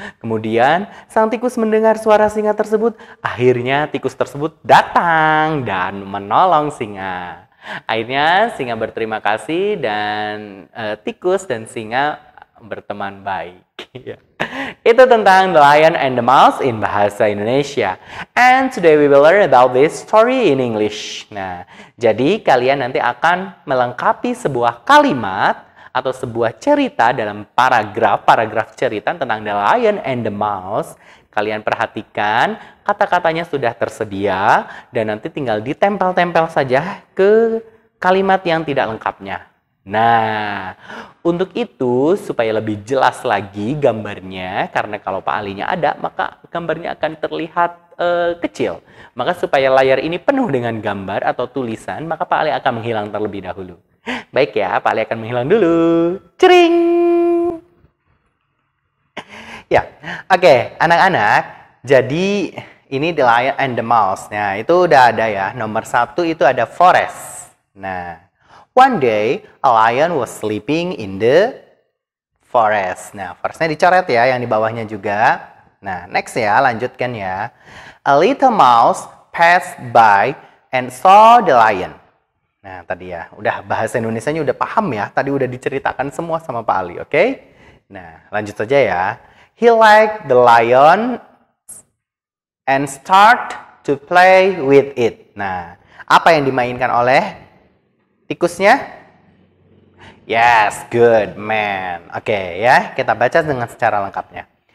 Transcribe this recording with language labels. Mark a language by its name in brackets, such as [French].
[Indonesian] Kemudian sang tikus mendengar suara singa tersebut. Akhirnya tikus tersebut datang dan menolong singa. Akhirnya singa berterima kasih dan tikus dan singa berteman baik. Itu tentang The Lion and the Mouse in bahasa Indonesia. [English] And today we will learn about this story in English. [Indonesian] Nah, jadi kalian nanti akan melengkapi sebuah kalimat atau sebuah cerita dalam paragraf cerita tentang The Lion and the Mouse. Kalian perhatikan, kata-katanya sudah tersedia dan nanti tinggal ditempel-tempel saja ke kalimat yang tidak lengkapnya. Nah, untuk itu supaya lebih jelas lagi gambarnya, karena kalau Pak Alinya ada, maka gambarnya akan terlihat kecil. Maka supaya layar ini penuh dengan gambar atau tulisan, maka Pak Ali akan menghilang terlebih dahulu. Baik ya, Pak Ali akan menghilang dulu. Cering! Ya, oke, anak-anak. Jadi ini The Lion and the Mouse. Nah, itu udah ada ya. Nomor 1 itu ada forest. [English] Nah, one day, a lion was sleeping in the forest. [Indonesian] Nah, forestnya dicoret ya, yang di bawahnya juga. Nah, next ya, lanjutkan ya. [English] A little mouse passed by and saw the lion. [Indonesian] Nah, tadi ya, udah bahasa Indonesianya udah paham ya. Tadi udah diceritakan semua sama Pak Ali, oke? Nah, lanjut saja ya. [English] He liked the lion and start to play with it. [Indonesian] Nah, apa yang dimainkan oleh tikusnya? [English] Yes, good man. [Indonesian] Oke ya, kita baca dengan secara lengkapnya.